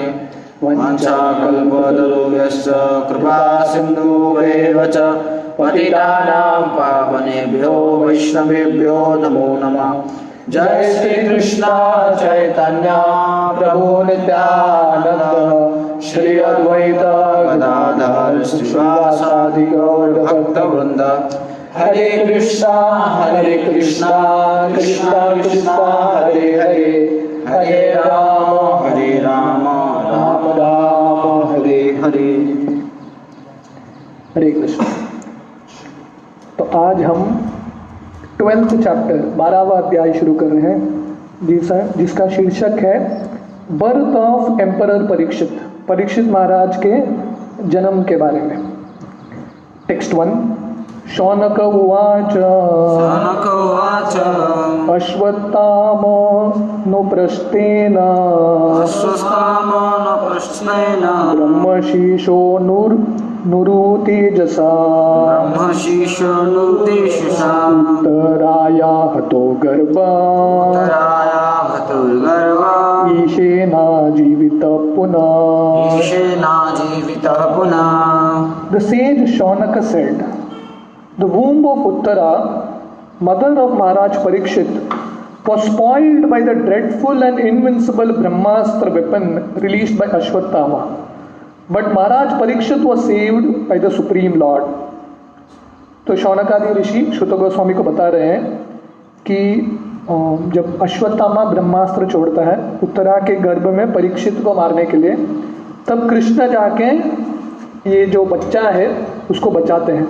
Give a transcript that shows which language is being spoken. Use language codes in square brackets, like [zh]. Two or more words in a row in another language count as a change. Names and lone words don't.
[sa] वंशाकल्पतरुभ्यश्च कृपा सिन्धुभ्येव च पतितानां पावनेभ्यो वैष्णवेभ्यो नमो नमः। जय श्री कृष्ण चैतन्य प्रभु नित्यानंद श्री अद्वैत गदाधर श्रीवासादि गौर भक्तवृंद। हरे कृष्णा कृष्णा कृष्णा हरे हरे, हरे राम राम राम हरे हरे। हरे कृष्ण। [hi] तो आज हम 12th चैप्टर 12वां अध्याय शुरू कर रहे हैं जिसका शीर्षक है [en] Birth of Emperor [hi] परीक्षित, परीक्षित महाराज के जन्म के बारे में। टेक्स्ट 1। [sa] शौनक उवाच अश्वत्थामोऽनुप्रस्थेन ब्रह्मशीर्षो नुरुतेजसा उत्तराया हतो गर्भा ईशेना जीवितः पुनः। [en] The sage Shaunaka said, the womb of Uttara, mother of Maharaj Parikshit, was spoiled by the dreadful and invincible Brahmastra weapon released by Ashwatthama. But Maharaj Parikshit was saved by the Supreme Lord. [hi] तो शौनकादि ऋषि श्रुत गोस्वामी को बता रहे हैं कि जब अश्वत्थामा ब्रह्मास्त्र छोड़ता है उत्तरा के गर्भ में परीक्षित को मारने के लिए, तब कृष्ण जाके ये जो बच्चा है उसको बचाते हैं।